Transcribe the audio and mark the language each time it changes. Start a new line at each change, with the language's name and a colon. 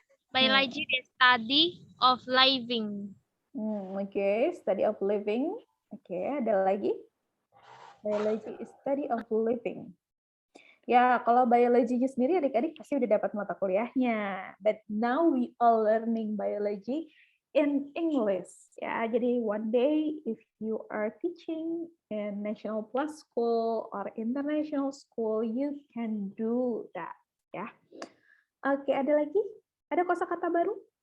English: Biology is study of living.
Indonesian: Oke,
English: study of living.
Indonesian: Oke, ada lagi?
English: Biology is study of living.
Indonesian: Ya, kalau biologinya sendiri adik-adik pasti udah dapat mata kuliahnya.
English: But now we all learning biology in English.
Indonesian: Ya, jadi
English: one day if you are teaching in National Plus School or international school, you can do that.
Indonesian: Ya. Oke, ada lagi? Ada kosakata baru?